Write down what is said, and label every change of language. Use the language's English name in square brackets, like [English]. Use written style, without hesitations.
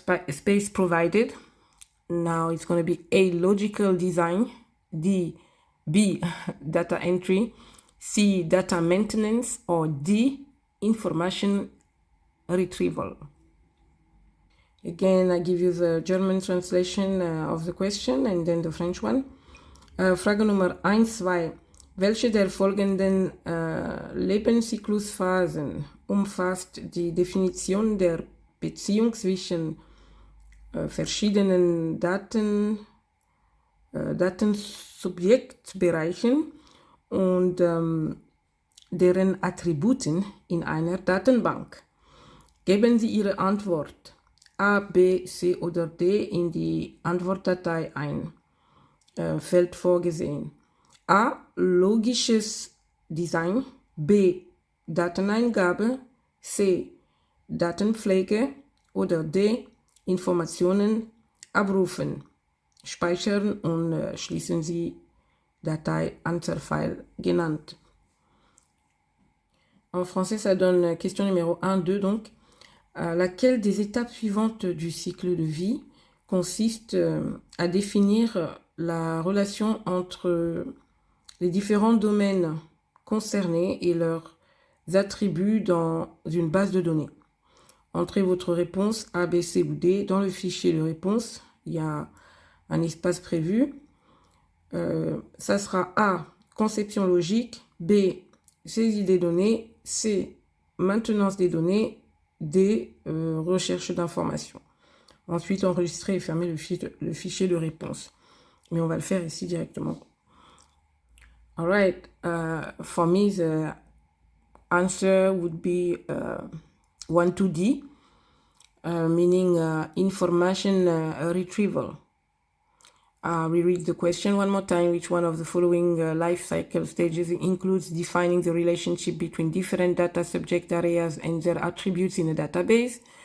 [English] Space provided. Now it's going to be A, logical design, B, data entry, C, data maintenance, or D, information retrieval. Again, I give you the German translation of the question and then the French one. [German] Frage Nummer 1.2. Welche der folgenden Lebenszyklusphasen umfasst die Definition der Beziehung zwischen verschiedenen Datensubjektbereichen und deren Attributen in einer Datenbank? Geben Sie Ihre Antwort A, B, C oder D in die Antwortdatei ein. Feld vorgesehen. A. Logisches Design. B. Dateneingabe. C. Datenpflege. Oder D. Informationen abrufen, speichern und schließen Sie Datei Anzahlfile genannt. [French] En français, ça donne question numéro 1, 2 donc. Laquelle des étapes suivantes du cycle de vie consiste à définir la relation entre les différents domaines concernés et leurs attributs dans une base de données. Entrez votre réponse A, B, C ou D dans le fichier de réponse. Il y a un espace prévu. Ça sera A, conception logique, B, saisie des données, C, maintenance des données, D, recherche d'informations. Ensuite, enregistrer et fermer le fichier de réponse. Mais on va le faire ici directement. [English] All right, for me, the answer would be 1-2D, meaning information retrieval. We read the question one more time. Which one of the following life cycle stages includes defining the relationship between different data subject areas and their attributes in a database?